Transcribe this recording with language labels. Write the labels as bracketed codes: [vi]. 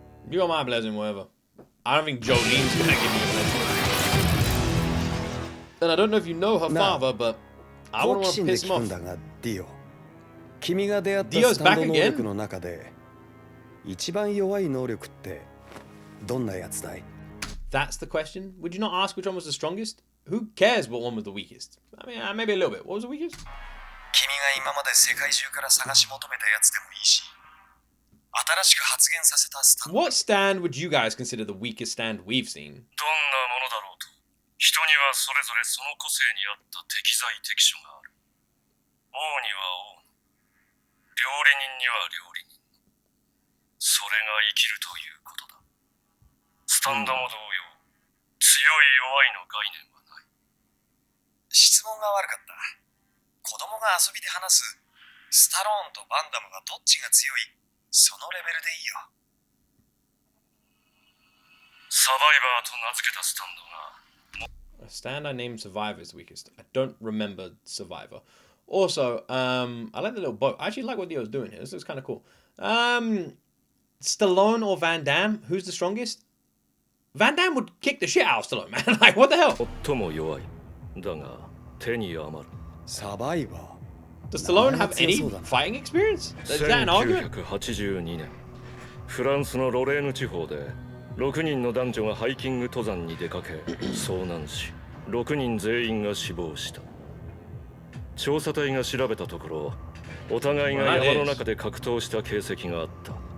[en] You got my blessing, whatever. I don't think Jolene's gonna give you a blessing. And I don't know if you know her father, but I wouldn't want to piss him off. [ja] ディオ。君が出会ったスタンド能力の中で一番弱い能力ってどんなやつだい？ [en] That's the question. Would you not ask which one was the strongest? Who cares what one was the weakest? I mean, maybe a little bit. What was the weakest? [ja] 君が今まで世界中から探し求めたやつでもいいし、新しく発現させたスタンド。 [en] What stand would you guys consider the weakest stand we've seen? [ja] どんなものだろうと、人にはそれぞれその個性に合った適材適所がある。王には王、料理人には料理人。それが生きるということだ。スタンドも同様、強い弱いの概念はない。質問が悪かった。子供が遊びで話すスタローンとバンダムがどっちが強い、そのレベルでいいよ。サバイバーと名付けたスタンドが [en] A stand I named Survivor is the weakest. I don't remember Survivor. Also, I like the little boat. I actually like what Dio's doing here. This looks kind of cool. Stallone or Van Damme? Who's the strongest? Van Damme would kick the shit out of Stallone, man. Like, what the hell? [ja] 最も弱い。だが手に余る。サバイバー。 [en] Does Stallone have any fighting experience? Is that an argument? [ja] 1982年、フランスのロレーヌ地方で6人の男女がハイキング登山に出かけ遭難し、6人全員が死亡した。調査隊が調べたところ、お互いが山の中で格闘した形跡があった。